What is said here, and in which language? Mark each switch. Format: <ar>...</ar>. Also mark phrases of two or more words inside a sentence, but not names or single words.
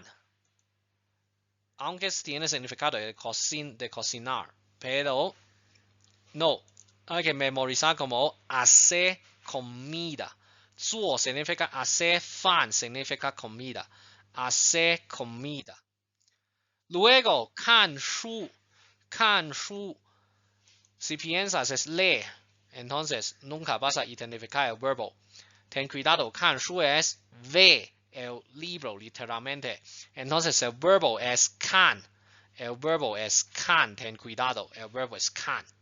<es>Aunque tiene significado de cocinar. Pero no, hay que memorizar como hacer comida. 做 significa hacer, fan significa comida. Hacer comida. Luego,</es> <zh>看书. 看书.</zh> <es>Si piensas es leer, entonces nunca vas a identificar el verbo. Ten cuidado,</es> <zh>看书</zh> <es>es ver el libro literalmente. Entonces el verbo es 看. El verbo es 看. Ten cuidado, el verbo es 看.</es>